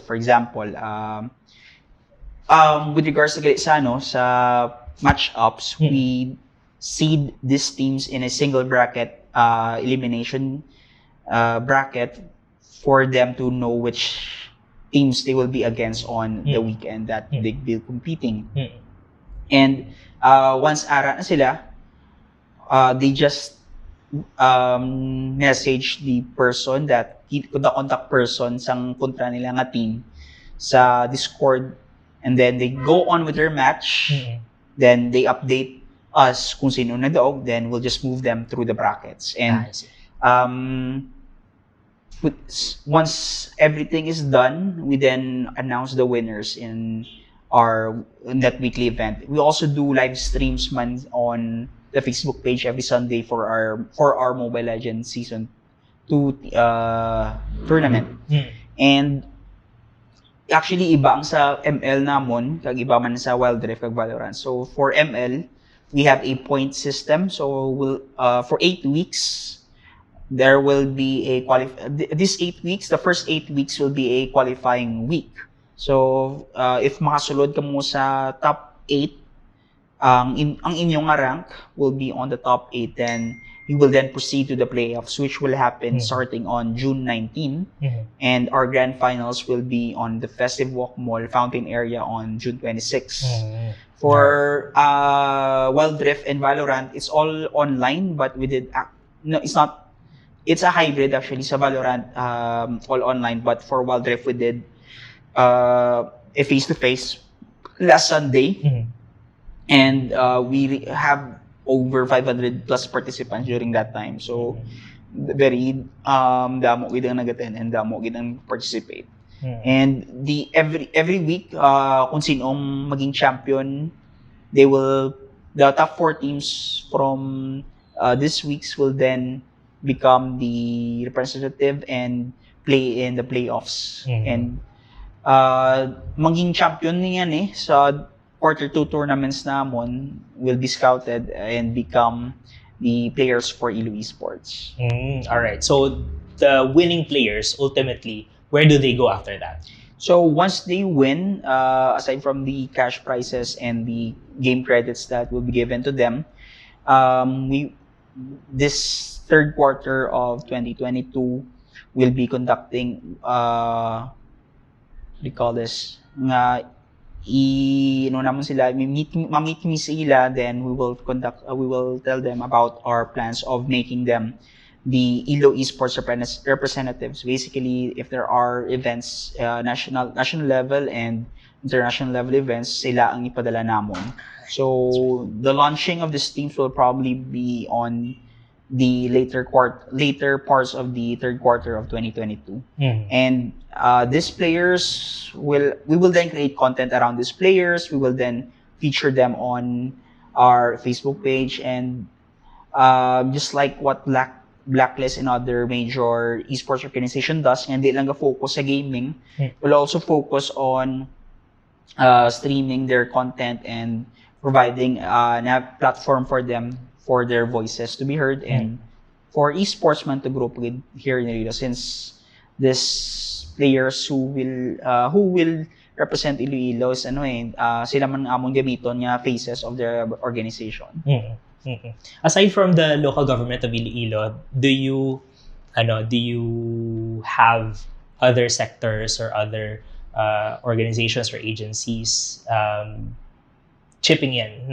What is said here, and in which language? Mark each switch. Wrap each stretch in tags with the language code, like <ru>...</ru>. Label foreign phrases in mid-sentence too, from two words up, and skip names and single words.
<en>For example, with regards to sa matchups, we seed these teams in a single bracket elimination bracket for them to know which teams they will be against on the weekend that they will be competing. And once</en> <hil>ara na sila,</hil> <en>they just message the person the contact person</en> <hil>sang kontra nila nga</hil> <en>team sa Discord, and then they go on with their match. Then they update us</en> <hil>kung sino nadaog,</hil> <en>then we'll just move them through the brackets. And once everything is done, we then announce the winners in that weekly event. We also do live streams on the Facebook page every Sunday for our Mobile Legends Season 2 tournament. And actually</en> <hil>iba ang sa ML namon kag iba man sa Wild Rift kag Valorant.</hil> <en>So for ML, we have a point system. So we'll for 8 weeks there will be these 8 weeks, the first 8 weeks will be a qualifying week. So if</en> <hil>makasulod ka mo sa</hil> <en>top 8,</en> <hil>ang inyong</hil> <en>rank will be on the top 8, then you will then proceed to the playoffs, which will happen starting on June 19. And our grand finals will be on the Festive Walk Mall fountain area on June 26. For Wild Rift and Valorant, it's all online, but we did it's a hybrid actually sa Valorant, all online, but for Wild Rift we did a face-to-face last Sunday. And we have over 500 plus participants during that time. So very</en> <hil>damo gid ang nag-attend and damo gid ang participate.</hil> <en>And every week</en> <tl>kung sinong maging</tl> <en>champion, the top 4 teams from this weeks will then become the representative and play in the playoffs. And</en> <hil>maging champion niyan sa quarter 2 tournaments namon</hil> <en>will be scouted and become the players for ILO Esports. All right. So the winning players ultimately, where do they go after that? So once they win, aside from the cash prizes and the game credits that will be given to them, this third quarter of 2022 will be conducting what do you call this? Naman sila, mamit me sila, then we will tell them about our plans of making them the ILO Esports representatives. Basically, if there are events, national level and international level events,</en> <hil>sila ang ipadala namon.</hil> <en>So the launching of these teams will probably be on the later parts of the third quarter of 2022. And these players we will then create content around these players. We will then feature them on our Facebook page, and just like what Blacklist and other major esports organization does, and</en> <hil>hindi lang</hil> <en>focus sa gaming, will also focus on streaming their content and providing a platform for them for their voices to be heard and for esportsmen to grow with here in Iloilo, since these players who will represent Iloilo is</en> <hil>sila man among gamiton nga</hil> <en>faces of their organization. Aside from the local government of Iloilo, do you have other sectors or other organizations or agencies chipping in?</en>